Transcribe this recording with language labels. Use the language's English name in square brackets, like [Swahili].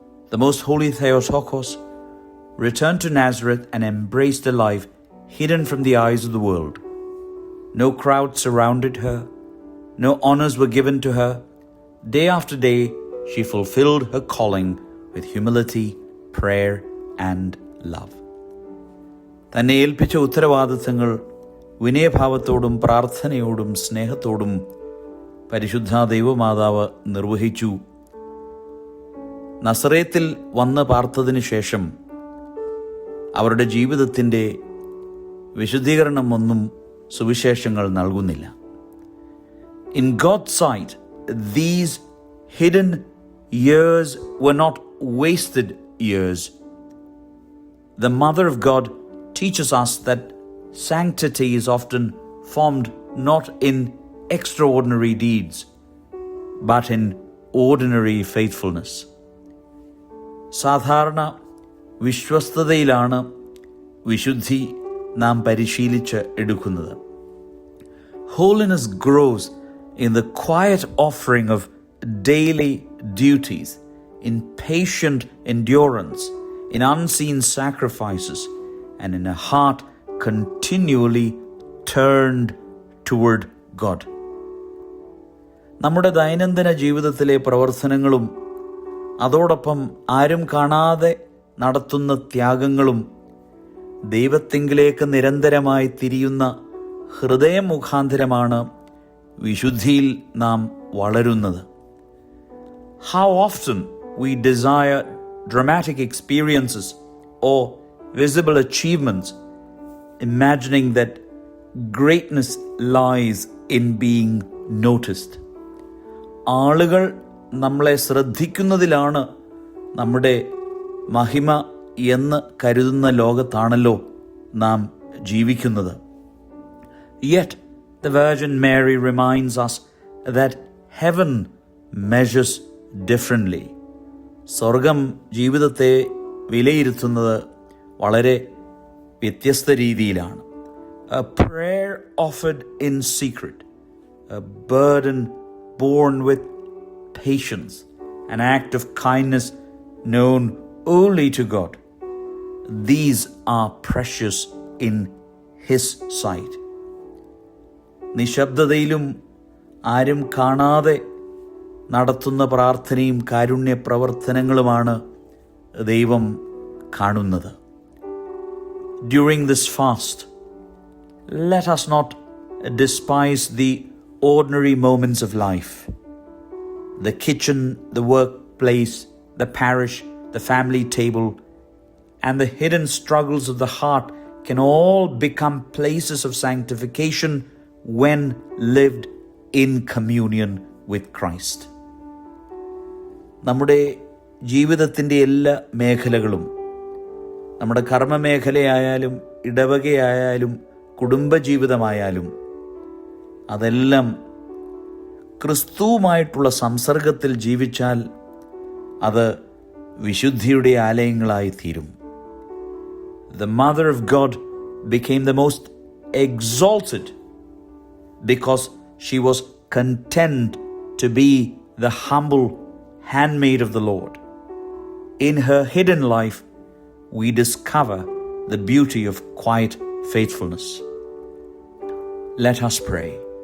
[English] The Most Holy Theotokos returned to Nazareth and embraced a life hidden from the eyes of the world. No crowd surrounded her. No honors were given to her. Day after day, she fulfilled her calling with humility, prayer, and love. [Malayalam] തന്നെ ഏൽപ്പിച്ച ഉത്തരവാദിത്തങ്ങൾ വിനയഭാവത്തോടും പ്രാർത്ഥനയോടും സ്നേഹത്തോടും പരിശുദ്ധ ദൈവമാതാവ് നിർവഹിച്ചു. നസറേത്തിൽ വന്ന് പാർത്തതിനു ശേഷം അവരുടെ ജീവിതത്തിൻ്റെ വിശുദ്ധീകരണമൊന്നും സുവിശേഷങ്ങൾ നൽകുന്നില്ല. [English] In God's sight, these hidden years were not wasted years. The Mother of God teaches us that sanctity is often formed not in extraordinary deeds, but in ordinary faithfulness. [Malayalam] സാധാരണ വിശ്വസ്തതയിലാണ് വിശുദ്ധി നാം പരിശീലിച്ച് എടുക്കുന്നത്. [English] Holiness grows in the quiet offering of daily duties, in patient endurance, in unseen sacrifices, and in a heart continually turned toward God. [Malayalam] നമ്മുടെ ദൈനംദിന ജീവിതത്തിലെ പ്രവർത്തനങ്ങളും അതോടൊപ്പം ആരും കാണാതെ നടത്തുന്ന ത്യാഗങ്ങളും ദൈവത്തിങ്കിലേക്ക് നിരന്തരമായി തിരിയുന്ന ഹൃദയം മുഖാന്തരമാണ് വിശുദ്ധിയിൽ നാം വളരുന്നത്. [English] How often we desire dramatic experiences or visible achievements, imagining that greatness lies in being noticed. [Malayalam] ആളുകൾ നമ്മളെ ശ്രദ്ധിക്കുന്നതിലാണ് നമ്മുടെ മഹിമ എന്ന് കരുതുന്ന ലോകത്താണല്ലോ നാം ജീവിക്കുന്നത്. [English] Yet the Virgin Mary reminds us that heaven measures differently. [Malayalam] സ്വർഗം ജീവിതത്തെ വിലയിരുത്തുന്നത് വളരെ വ്യത്യസ്ത രീതിയിലാണ്. [English] A prayer offered in secret, a burden borne with patience, an act of kindness known only to God. These are precious in His sight. [Malayalam] നിശബ്ദതയിലും ആരും കാണാതെ നടത്തുന്ന പ്രാർത്ഥനയും കാരുണ്യ പ്രവർത്തനങ്ങളുമാണ് ദൈവം കാണുന്നത്. [English] During this fast, let us not despise the ordinary moments of life. The kitchen, the workplace, the parish, the family table, and the hidden struggles of the heart can all become places of sanctification when lived in communion with Christ. [Malayalam] നമ്മുടെ ജീവിതത്തിൻ്റെ എല്ലാ മേഖലകളും, നമ്മുടെ കർമ്മമേഖലയായാലും ഇടവകയായാലും കുടുംബജീവിതമായാലും, അതെല്ലാം ക്രിസ്തുവുമായിട്ടുള്ള സംസർഗത്തിൽ ജീവിച്ചാൽ അത് വിശുദ്ധിയുടെ ആലയങ്ങളായി തീരും. [English] The Mother of God became the most exalted because she was content to be the humble handmaid of the Lord. In her hidden life, we discover the beauty of quiet faithfulness. Let us pray.